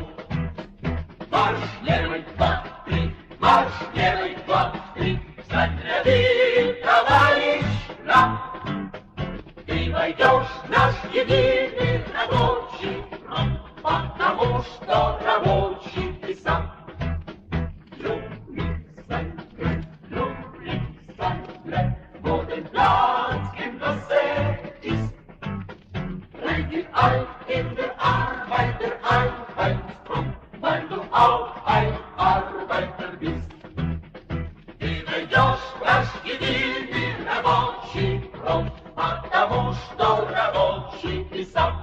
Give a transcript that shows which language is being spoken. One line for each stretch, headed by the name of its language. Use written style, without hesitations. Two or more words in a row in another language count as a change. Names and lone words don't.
Russian: Марш левый, два, три, марш левый, два, три, встать ряды, товарищ нам. Ты войдешь в наш единый рабочий фронт, потому что рабочий ты сам.
German: Modern Platz in der See ist. Bring dich ein in der Arbeit der Einheitsfront, weil du auch ein Arbeiter bist.
Russian: Ты войдешь в наш единый рабочий фронт, потому что рабочий ты сам.